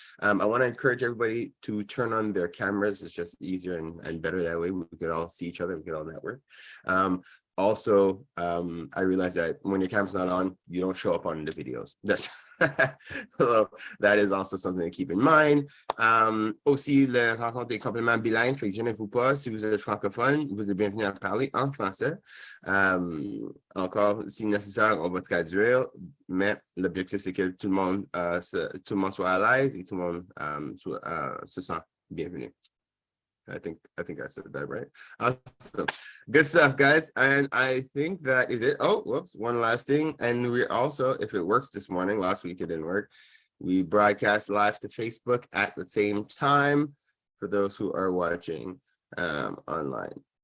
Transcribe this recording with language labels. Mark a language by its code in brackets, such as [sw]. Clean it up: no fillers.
[en] I want to encourage everybody to turn on their cameras. It's just easier and better that way. We can all see each other. We can all network. Also, I realize that when your camera's not on, you don't show up on the videos. That's so that is also something to keep in mind. [fr] Aussi, le rencontre est complètement bilingue, fait que gênez-vous pas. Si vous êtes francophone, vous êtes bienvenue à parler en français. Encore, si nécessaire, on va traduire, mais l'objectif, c'est que tout le monde soit à l'aise et tout le monde se sent bienvenu. [en] I think I said that right. Awesome. Good stuff, guys. And I think that is it. Oh, whoops. One last thing. And we also, if it works this morning, last week it didn't work, we broadcast live to Facebook at the same time for those who are watching online.